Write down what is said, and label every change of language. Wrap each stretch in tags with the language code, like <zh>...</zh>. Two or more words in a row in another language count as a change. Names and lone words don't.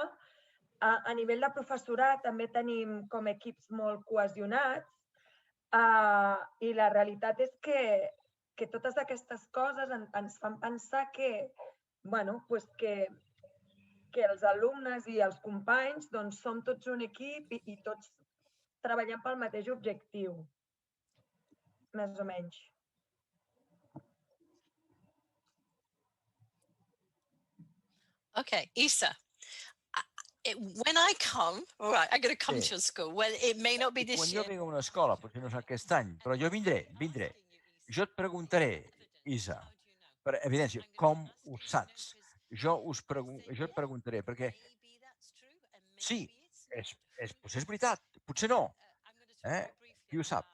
<ca>A nivell de professorat també tenim com equips molt cohesionats i la realitat és que totes aquestes coses ens fan pensar que els alumnes i els companys som tots un equip i tots treballem pel mateix objectiu, més o menys.</ca> <en>Okay, Isa. When I come, all right, I'm going to come to your school. Well, it may not be this year.</en> <ca>Quan jo vinc a una escola, potser no és aquest any, però jo vindré. Jo et preguntaré, Isa, per evidència, com ho saps? Jo et preguntaré, perquè sí, potser és veritat, potser no. Qui ho sap?</ca>